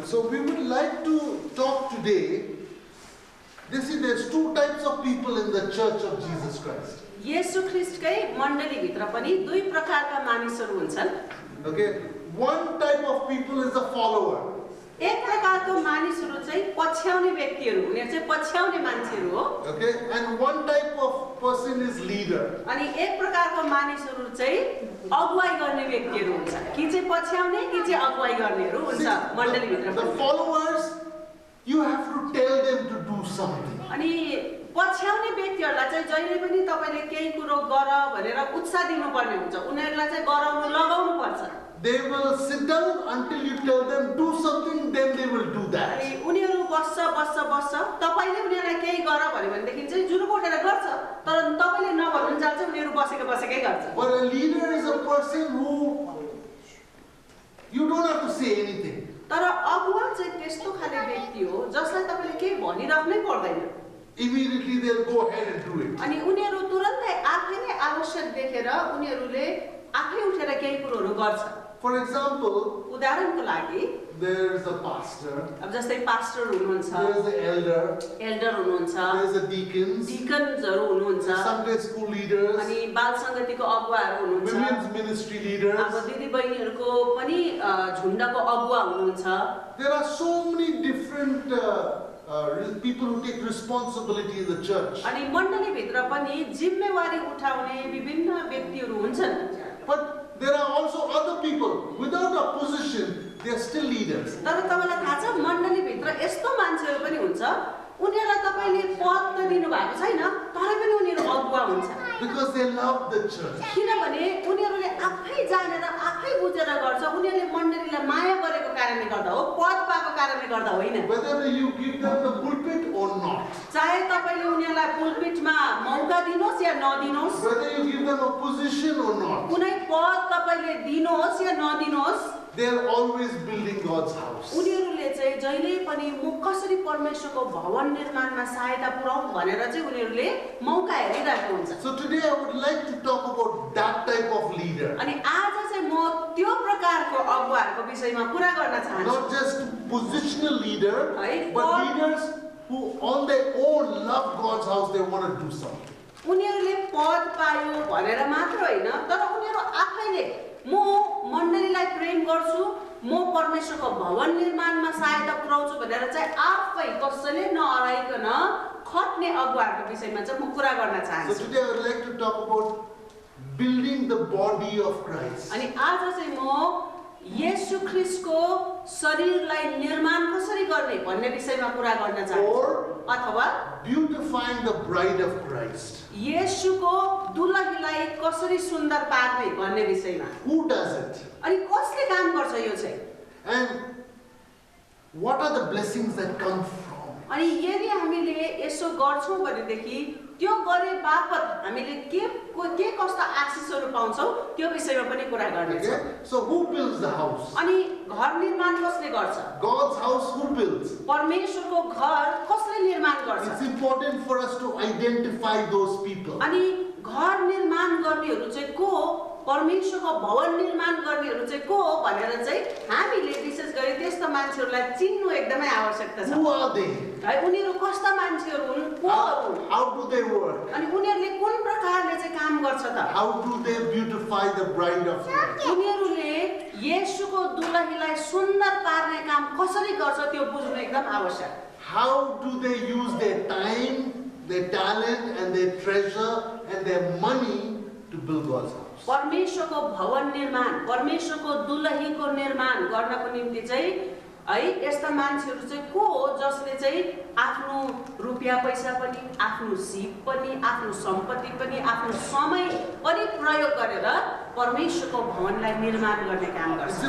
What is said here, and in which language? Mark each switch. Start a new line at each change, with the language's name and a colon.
English: we would like to talk today. There's two types of people in the Church of Jesus Christ.
Nepali: येशू ख्रीष्टकै मण्डलीभित्र पनि दुई प्रकारका मानिसहरू हुन्छन्.
English: Okay, one type of people is a follower.
Nepali: एक प्रकारको मानिसहरू चाहिँ पछ्याउने व्यक्तिहरू, उनीहरू चाहिँ पछ्याउने मान्छेहरू हो.
English: Okay, and one type of person is leader.
Nepali: अनि एक प्रकारको मानिसहरू चाहिँ अगुवाई गर्ने व्यक्तिहरू हुन्छ. कि चाहिँ पछ्याउने कि चाहिँ अगुवाई गर्नेहरू हुन्छ मण्डलीभित्र.
English: The followers, you have to tell them to do something.
Nepali: अनि पछ्याउने व्यक्तिहरूलाई चाहिँ जहिले पनि तपाईले केही कुरो गर भनेर उत्साह दिनुपर्ने हुन्छ. उनीहरूलाई चाहिँ गराउनु लगाउनु पर्छ.
English: They will sit down until you tell them do something, then they will do that.
Nepali: अनि उनीहरू बस्छ तपाईले उनीहरूलाई केही गर भन्यो भनेदेखि चाहिँ जुरुप उठेर गर्छ. तर तपाईले नभन्नुन्जेल चाहिँ उनीहरू बसेकै गर्छ.
English: But a leader is a person who you don't have to say anything.
Nepali: तर अगुवा चाहिँ त्यस्तो खाले व्यक्ति हो जसलाई तपाईले केही भनिराख्नै पर्दैन.
English: Immediately they'll go ahead and do it.
Nepali: अनि उनीहरू तुरन्तै आफै नै आवश्यक देखेर उनीहरूले आफै उठेर केही कुरोहरू गर्छ.
English: For example,
Nepali: उदाहरणको लागि
English: there's a pastor,
Nepali: अब जस्तै पास्टर हुनुहुन्छ,
English: there's the elder,
Nepali: एल्डर हुनुहुन्छ,
English: there's the deacons,
Nepali: डिकन्सहरू हुनुहुन्छ,
English: Sunday school leaders,
Nepali: अनि बाल संगतिको अगुवाहरू हुनुहुन्छ,
English: women's ministry leaders.
Nepali: अब दिदी बहिनीहरूको पनि झुण्डको अगुवा हुनुहुन्छ.
English: There are so many different people who take responsibility in the church.
Nepali: अनि मण्डलीभित्र पनि जिम्मेवारी उठाउने विभिन्न व्यक्तिहरू हुन्छन्.
English: But there are also other people without a position, they are still leaders.
Nepali: तर तपाईलाई थाहा छ मण्डलीभित्र यस्तो मान्छेहरू पनि हुन्छ उनीहरूलाई तपाईले पद त दिनु भएको छैन तर पनि उनीहरू अगुवा हुन्छ.
English: Because they love the church.
Nepali: किनभने उनीहरूले आफै जानेर आफै बुझेर गर्छ. उनीहरूले मण्डलीलाई माया गरेको कारणले गर्दा हो, पद पाएको कारणले गर्दा होइन.
English: Whether you give them the pulpit or not,
Nepali: चाहे तपाईले उनीहरूलाई पुलपिटमा मौका दिनुहोस् या नदिनुहोस्,
English: whether you give them a position or not,
Nepali: कुनै पद तपाईले दिनुहोस् या नदिनुहोस्,
English: they are always building God's house.
Nepali: उनीहरूले चाहिँ जहिले पनि म कसरी परमेश्वरको भवन निर्माणमा सहायता पुर्याउँ भनेर चाहिँ उनीहरूले मौका हेरिरहेको हुन्छ.
English: So today I would like to talk about that type of leader.
Nepali: अनि आज चाहिँ म त्यो प्रकारको अगुवाहरूको विषयमा कुरा गर्न चाहन्छु.
English: Not just positional leader,
Nepali: है,
English: but
Nepali: पद-
English: leaders who on their own love God's house, they want to do something.
Nepali: उनीहरूले पद पायो भनेर मात्र होइन तर उनीहरू आफैले म मण्डलीलाई प्रेम गर्छु, म परमेश्वरको भवन निर्माणमा सहायता पुर्याउँछु भनेर चाहिँ आफै कसैले नहराइकन खट्ने अगुवाहरूको विषयमा चाहिँ म कुरा गर्न
English: So
Nepali: चाहन्छु.
English: today I would like to talk about building the body of Christ.
Nepali: अनि आज चाहिँ म येशू ख्रीष्टको शरीरलाई निर्माण कसरी गर्ने भन्ने विषयमा कुरा गर्न चाहन्छु.
English: Or
Nepali: अथवा
English: beautifying the bride of Christ.
Nepali: येशूको दुलहीलाई कसरी सुन्दर पार्ने भन्ने विषयमा.
English: Who does it?
Nepali: अनि कसले काम गर्छ यो चाहिँ?
English: And what are the blessings that come from?
Nepali: अनि यदि हामीले यसो गर्छौँ भनेदेखि त्यो गरे बापत हामीले के कस्ता आशिषहरू पाउँछौँ त्यो विषयमा पनि कुरा गर्नेछौँ.
English: Okay? So who builds the house?
Nepali: अनि घर निर्माण कसले गर्छ?
English: God's house, who builds?
Nepali: परमेश्वरको घर कसले निर्माण गर्छ?
English: It's important for us to identify those people.
Nepali: अनि घर निर्माण गर्नेहरू चाहिँ को हो? परमेश्वरको भवन निर्माण गर्नेहरू चाहिँ को हो भनेर चाहिँ हामीले विशेष गरी त्यस्ता मान्छेहरूलाई चिन्नु एकदमै आवश्यकता छ.
English: Who are they?
Nepali: है, उनीहरू कस्ता मान्छेहरू हुन्, कोहरू हुन्,
English: How do they work?
Nepali: अनि उनीहरूले कुन प्रकारले चाहिँ काम गर्छ त?
English: How do they beautify the bride of Christ?
Nepali: उनीहरूले येशूको दुलहीलाई सुन्दर पार्ने काम कसरी गर्छ त्यो बुझ्नु एकदम आवश्यक.
English: How do they use their time, their talent, and their treasure and their money to build God's house?
Nepali: परमेश्वरको भवन निर्माण, परमेश्वरको दुलहीको निर्माण गर्नको निम्ति चाहिँ है यस्ता मान्छेहरू चाहिँ को हो जसले चाहिँ आफ्नो रुपियाँ पैसा पनि, आफ्नो सिप पनि, आफ्नो सम्पत्ति पनि, आफ्नो समय पनि प्रयोग गरेर परमेश्वरको भवनलाई निर्माण गर्ने काम गर्छ.